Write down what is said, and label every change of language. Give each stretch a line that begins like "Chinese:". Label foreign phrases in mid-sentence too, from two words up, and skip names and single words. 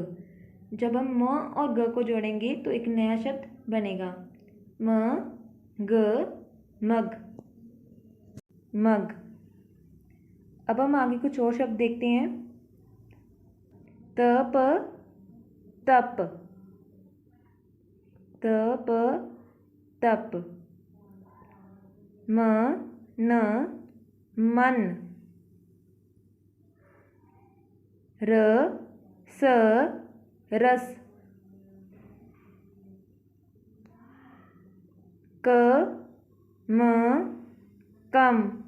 Hindi: जब हम म और ग को जोड़ेंगे तो एक नया शब्द बनेगा म ग मग मग। अब हम आगे कुछ और शब्द देखते हैं। तप तप तप तप। म न मन। र स रस। क म कम।